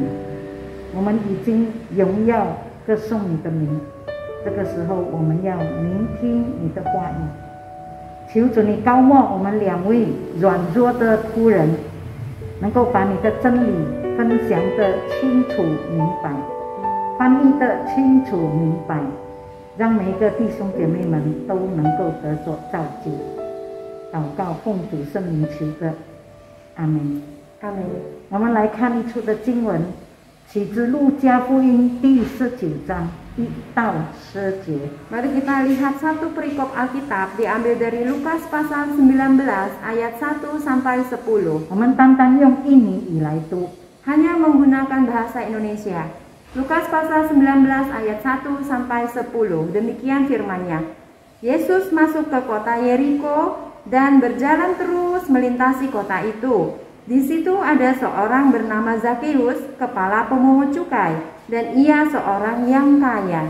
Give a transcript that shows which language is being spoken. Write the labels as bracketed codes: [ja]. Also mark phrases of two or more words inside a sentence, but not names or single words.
[zh] 我们已经荣耀歌颂你的名，这个时候我们要聆听你的话语。求主你高莫我们两位软弱的仆人， 能够把你的真理分享得清楚明白，翻译得清楚明白，让每一个弟兄姐妹们都能够得着造就。祷告奉主圣名求的，阿门。阿门。我们来看一处的经文，取自路加福音第19章1到10节。 [id] Mari kita lihat satu perikop Alkitab diambil dari Lukas pasal 19 ayat 1 sampai 10. [zh] 我们单单用印尼语来读。 [id] Hanya menggunakan bahasa Indonesia. Lukas pasal 19 ayat 1 sampai 10. Demikian firman-Nya. Yesus masuk ke kota Yeriko dan berjalan terus melintasi kota itu. Di situ ada seorang bernama Zakeus, kepala pemungut cukai, dan ia seorang yang kaya.